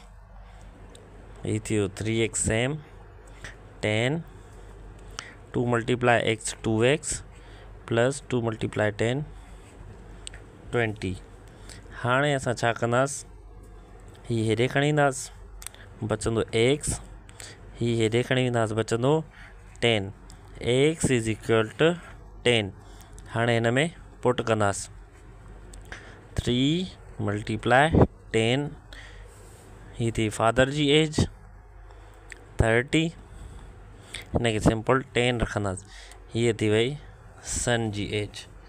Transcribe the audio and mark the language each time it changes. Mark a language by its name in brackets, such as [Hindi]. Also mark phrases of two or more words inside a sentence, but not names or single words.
[Sindhi] हीअ थी वियो 3x सेम 10, 2 × x 2x प्लस 2 × 10 20। हाणे असां छा कंदासीं, हीअ हेॾे खणी ईंदासीं बचंदो x, हीअ हेॾे खणी ईंदासीं बचंदो 10। [English] x is equal to 10. [Sindhi] हाणे हिन में पुट कंदासीं 3 × 10, हीअ थी फादर जी एज 30, हिनखे सिंपल 10 रखंदासीं, हीअ थी वई सन जी एज।